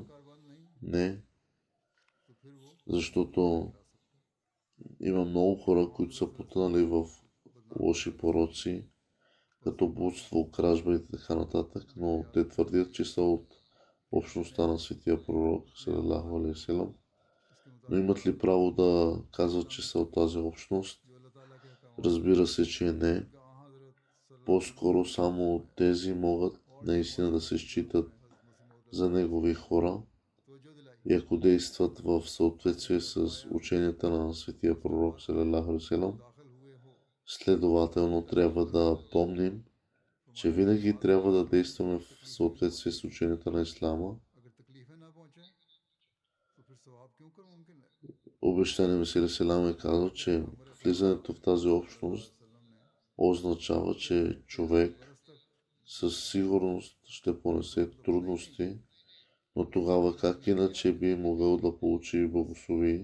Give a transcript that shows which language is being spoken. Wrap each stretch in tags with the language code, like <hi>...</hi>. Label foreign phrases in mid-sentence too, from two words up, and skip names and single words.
<bg>Не. Защото има много хора, които са потънали в лоши пороци, като блудство, кражба и така нататък, но те твърдят, че са от общността на светия пророк</bg> <ar>صلى الله عليه وسلم.</ar> <bg>Но имат ли право да казват, че са от тази общност? Разбира се, че не. По-скоро само тези могат наистина да се считат за негови хора. И ако действат в съответствие с ученията на светия пророк</bg> <ar>صلى الله عليه وسلم,</ar> <bg>следователно трябва да помним, че винаги трябва да действаме в съответствие с ученията на Ислама. Обещания Месия Селам е казал, че влизането в тази общност означава, че човек със сигурност ще понесе трудности, но тогава как иначе би могъл да получи благословие?</bg>